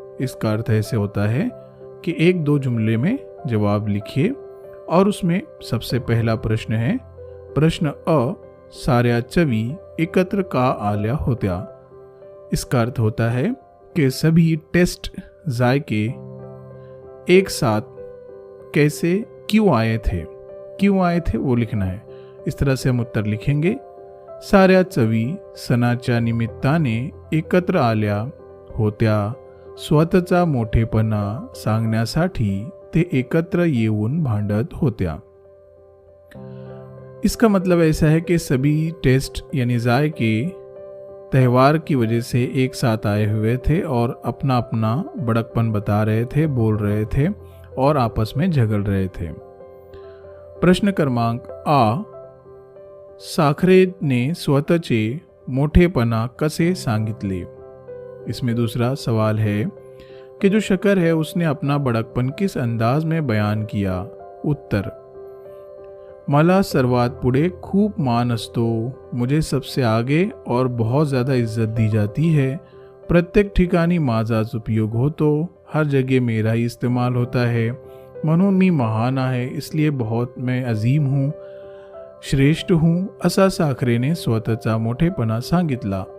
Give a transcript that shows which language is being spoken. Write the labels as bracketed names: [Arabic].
[Hindi] इसका अर्थ ऐसे होता है कि 1-2 जुमले में जवाब लिखिए, और उसमें सबसे पहला प्रश्न है प्रश्न अ, [Marathi] साऱ्या चवी एकत्र का आल्या होत्या। [Hindi] इसका अर्थ होता है कि सभी टेस्ट जायके एक साथ कैसे क्यों आए थे वो लिखना है। इस तरह से हम उत्तर लिखेंगे। [Marathi] साऱ्या चवी सणाच्या निमित्ताने एकत्र आल्या होत्या, स्वतःचा मोठेपणा सांगण्यासाठी ते एकत्र येऊन भांडत होत्या। [Hindi] इसका मतलब ऐसा है कि सभी टेस्ट यानी जायके त्यौहार की वजह से एक साथ आए हुए थे और अपना अपना बड़कपन बता रहे थे, बोल रहे थे और आपस में झगड़ रहे थे। [Marathi] प्रश्न क्रमांक आ, साखरेने स्वतःचे मोठेपणा कसे सांगितले। [Hindi] इसमें दूसरा सवाल है कि जो शकर है उसने अपना बड़कपन किस अंदाज में बयान किया। उत्तर, [Marathi] मला सर्वात पुढे खूप मान असतो, [Hindi] मुझे सबसे आगे और बहुत ज़्यादा इज्जत दी जाती है, [Marathi] प्रत्येक ठिकाणी माझाच उपयोग होतो, [Hindi] हर जगह मेरा ही इस्तेमाल होता है, [Marathi] म्हणून मी महान आहे, [Hindi] इसलिए बहुत मैं अजीम हूँ, श्रेष्ठ हूँ, [Marathi] असा साखरेने स्वतःचा मोठेपणा सांगितला।